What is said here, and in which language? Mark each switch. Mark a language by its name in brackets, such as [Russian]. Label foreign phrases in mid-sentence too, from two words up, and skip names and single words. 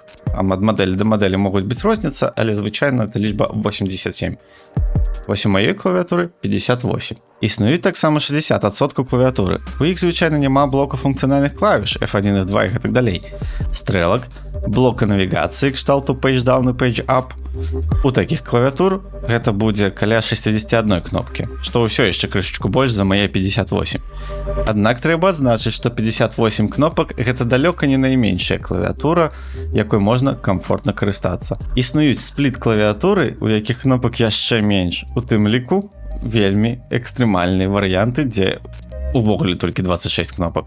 [Belarusian] А ад мадэлі да мадэлі могуць быць розніца, але звычайна это лічба 87. Вось у маёй клавіатуры 58. Існуюць таксама 60% клавіатуры. У іх звычайна няма блоку функцыянальных клавіш F1, F2 і гэтак далей. Стрэлак, блока навігацыі кшталту [English] page down [Belarusian] і [English] page up. [Belarusian] У такіх клавіатур гэта будзе каля 61 кнопкі, што ўсё яшчэ крышачку больш за мае 58. Аднак трэба адзначыць, што 58 кнопак гэта далёка не найменшая клавіатура, якой можна камфортна карыстацца. Існуюць спліт клавіатуры, у якіх кнопак яшчэ менш, у тым ліку вельмі экстрэмальныя варыянты, дзе увогуле толькі 26 кнопак.